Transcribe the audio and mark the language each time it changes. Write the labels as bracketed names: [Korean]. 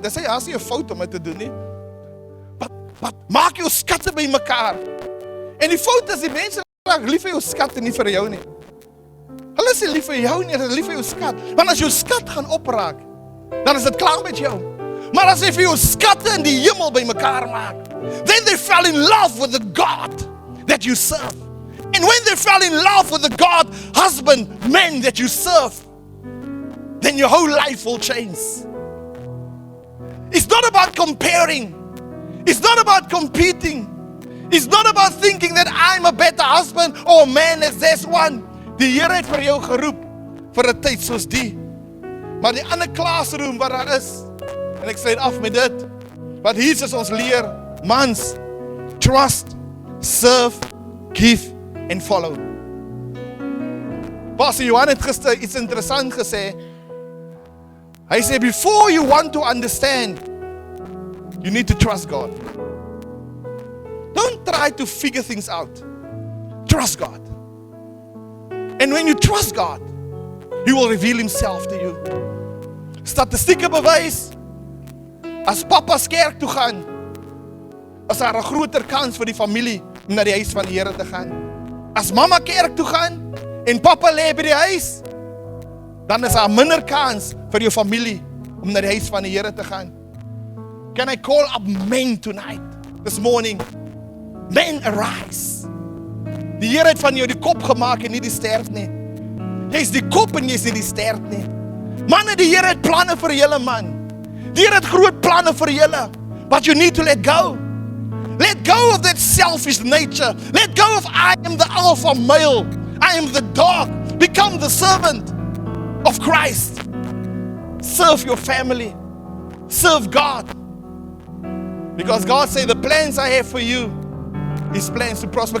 [Afrikaans] Dis nie 'n fout om dit te doen nie. But maak jou skatte by mekaar. En die fout is die mense raak lief vir jou skat en nie vir jou nie. Hulle is lief vir jou nie, hulle is lief vir jou skat. Want as jou skat gaan opraak, dan is dit klaar met jou. Maar as jy vir jou skatte in die hemel by mekaar maak, [English] then they fell in love with the God that you serve. And when they fell in love with the God, husband, man that you serve, then your whole life will change. It's not about comparing. It's not about competing. It's not about thinking that I'm a better husband or man as this one. [Afrikaans] Die Here het vir jou geroep vir 'n tyd soos die. Maar die ander classroom wat daar is, en ek sluit af met dit, wat Jesus ons leer, mans, [English] trust, serve, give and follow. [Afrikaans] Pastor Johan het gister iets interessant gesê. Hy sê, [English] before you want to understand, you need to trust God. Don't try to figure things out. Trust God. And when you trust God, He will reveal Himself to you. [Afrikaans] Statistieke bewys, as papa's kerk toe gaan, is daar 'n groter kans vir die familie om na die huis van die Here te gaan. As mamma kerk toe gaan, en papa lê by die huis, dan is daar minder kans vir jou familie om na die huis van die Here te gaan. [English] Can I call up men tonight, this morning? Men, arise. [Afrikaans] Die Here het van jou die kop gemaak en nie die stert nie. Jy is die kop en jy is nie die stert nie. Manne, die Here het planne vir julle, man. Die Here het groot planne vir julle. [English] But you need to let go. Let go of that selfish nature. Let go of I am the alpha male. I am the dog. Become the servant of Christ. Serve your family. Serve God. Because God said, the plans I have for you is plans to prosper.